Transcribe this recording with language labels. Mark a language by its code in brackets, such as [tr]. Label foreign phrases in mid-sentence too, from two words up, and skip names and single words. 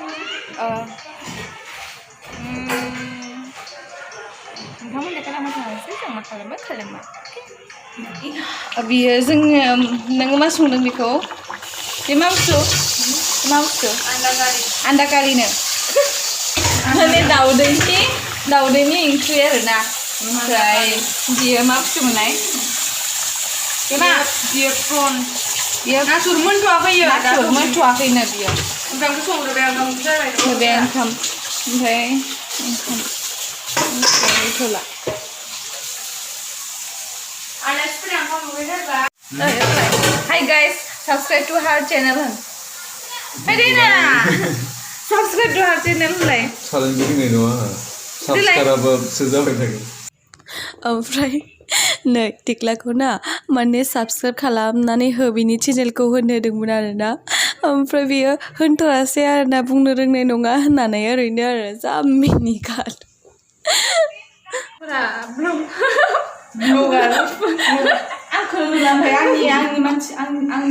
[brx] नोंथांमोन देखायलांबाय थानोसै जों मा खालामो बियो जोङो नोङो मा संदों बेखौ बे मा बुस्थु आन्दाकारिनो माने दाउदैनि ओंख्रि आरोना ओमफ्राय बियो मा बुस्थुमोनलाय बियो प्रन बियो नाथुर मोनथ'वाखैनो बियो ओंखामखौ संग्रोबाय होबाय ओंखाम ओमफ्राय गैथ'ला [en] Hi guys, subscribe to her channel. Adina, subscribe to her channel होनलाय. [brx] Challenge होनाय नङा subscribe जाबाय थागोन. ओमफ्राय नै टिक्लाखौ ना माने साबस्क्राइब खालामनानै हो बिनि चेनेलखौ होनो होदोंमोन आरोना ओमफ्राय बियो होनथ'आसै आरोना बुंनो रोंनाय नङा होननानै ओरैनो आरो जा मिनिगार ब्लगार आंखौ नुलांबाय आंनि मानसि आंनि